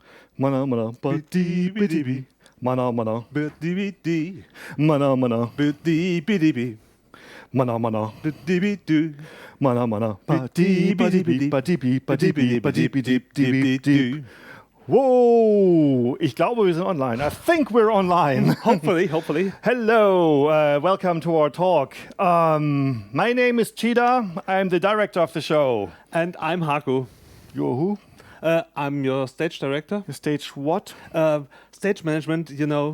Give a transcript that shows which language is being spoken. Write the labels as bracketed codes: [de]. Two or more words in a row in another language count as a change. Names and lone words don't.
[de] Mana mana bidi bidi bi. Mana mana Bidi bidi. mana mana Bidi bidi bi. mana mana Bidi bidi. mana mana bidi bidi bi bidi bi bidi bi bidi bidi bidi bidi. Whoa! Ich glaube, wir sind online. [en] I think we're online. Hopefully. Hello, welcome to our talk. My name is Chida. I'm the director of the show. And I'm Haku. You're who? I'm your stage director. Stage what? Stage management, you know.